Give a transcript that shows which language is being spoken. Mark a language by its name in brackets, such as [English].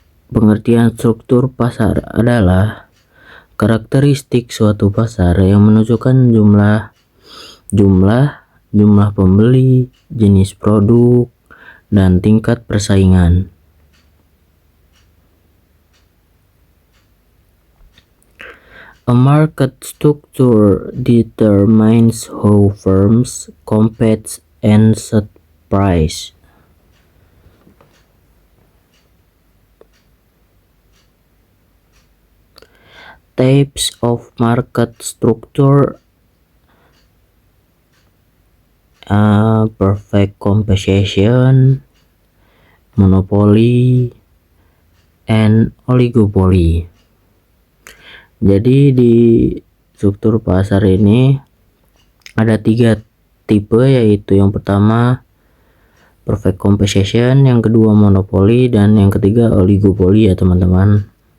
[Indonesian] Pengertian struktur pasar adalah karakteristik suatu pasar yang menunjukkan jumlah pembeli, jenis produk, dan tingkat persaingan. [English] A market structure determines how firms compete and set price. Types of market structure: perfect composition, monopoly, and oligopoly. [Indonesian] Jadi di struktur pasar ini ada 3 tipe, yaitu yang pertama perfect composition, yang kedua monopoli, dan yang ketiga oligopoly ya teman-teman.